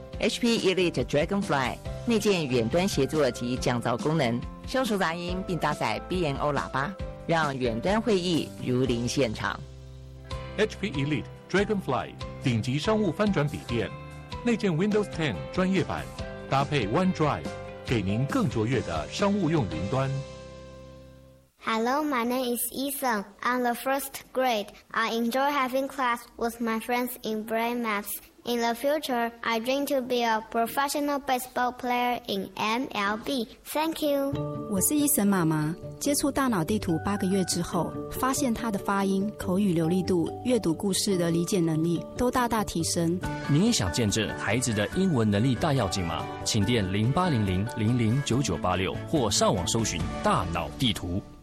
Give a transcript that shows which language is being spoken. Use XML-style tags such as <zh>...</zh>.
<zh>HP Elite Dragonfly 内建远端协作及降噪功能，消除杂音，并搭载 BNO 喇叭，让远端会议如临现场。 HP Elite Dragonfly 顶级商务翻转笔电，内建 Windows 10 专业版，搭配 OneDrive 给您更卓越的商务用云端。</zh> <en>Hello, my name is Ethan. I'm the first grade. I enjoy having class with my friends in brain maps. In the future, I dream to be a professional baseball player in MLB. Thank you.</en> <zh>我是 Ethan 妈妈，接触大脑地图8个月之后，发现他的发音、口语流利度、阅读故事的理解能力都大大提升。你也想见证孩子的英文能力大跃进吗？请电0800-009986或上网搜寻大脑地图。</zh>